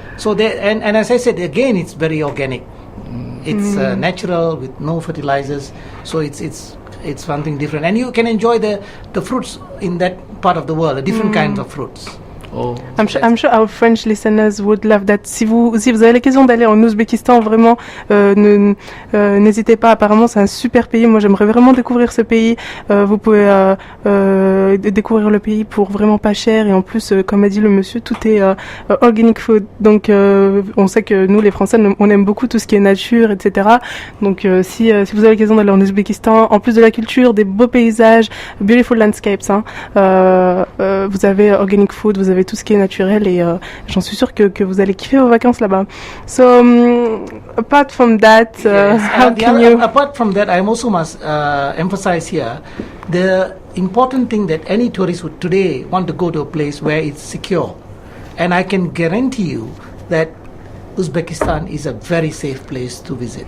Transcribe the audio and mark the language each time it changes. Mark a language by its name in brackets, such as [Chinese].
[English] So and as I said again, it's very organic. It's natural with no fertilizers. So it's something different, and you can enjoy the fruits in that part of the world, different kinds of fruits. Oh, I'm sure our French listeners would love that. [French] Si vous avez l'occasion d'aller en Ouzbékistan, vraiment, n'hésitez pas. Apparemment, c'est un super pays. Moi, j'aimerais vraiment découvrir ce pays. Vous pouvez découvrir le pays pour vraiment pas cher. Et en plus, comme a dit le monsieur, tout est organic food. Donc, on sait que nous, les Français, on aime beaucoup tout ce qui est nature, etc. Donc, si vous avez l'occasion d'aller en Ouzbékistan, en plus de la culture, des beaux paysages, [English] beautiful landscapes, [French] vous avez organic food, vous avez tout ce qui est naturel et j'en suis sûre que vous allez kiffer vos vacances là-bas. [English] So, apart from that, how can you... Apart from that, I also must emphasize here the important thing that any tourist would today want to go to a place where it's secure. And I can guarantee you that Uzbekistan is a very safe place to visit.